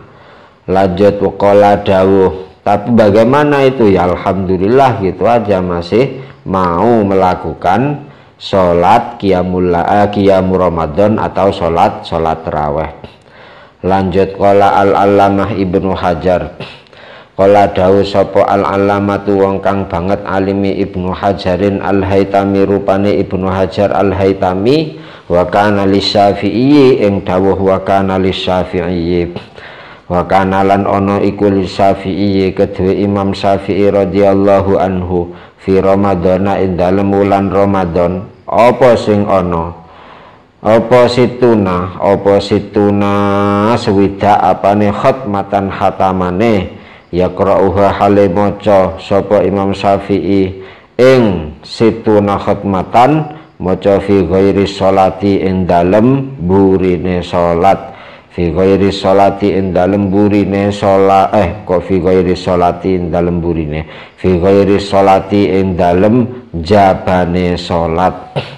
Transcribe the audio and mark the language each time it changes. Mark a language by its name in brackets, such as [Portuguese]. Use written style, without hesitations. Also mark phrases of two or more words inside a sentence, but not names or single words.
[Indonesian] Lanjut, waqala dawuh, tapi bagaimana itu ya, alhamdulillah gitu aja masih mau melakukan sholat qiyamul Ramadan atau sholat tarawih. Lanjut, [Arabic] قال العلامة ابن حجر, [Javanese] qala dawuh sapa al-allamatu wong kang banget alimi Ibnu Hajarin al-Haytami rupane Ibnu Hajar al-Haytami [Arabic] وكان للشافعي [Javanese] ing dawuh [Arabic] وكان للشافعي [Javanese] wa kana lan ono iku lisyafi'i kedue Imam Syafi'i [Arabic] رضي الله عنه في رمضان [Javanese] ing dalem wulan Ramadan apa sing ono apa situna swidak apane khatmatan khatamane yaqra'uha hale maca sapa Imam Syafi'i ing [Arabic] ستون ختمة [Javanese] maca [Arabic] في غير صلاة [Javanese] ing dalem burine salat [Arabic] في غير صلاة [Javanese] ing dalem burine salat [Arabic] في غير صلاة [Javanese] ing dalem burine [Arabic] في غير صلاة [Javanese] ing dalem jabane salat.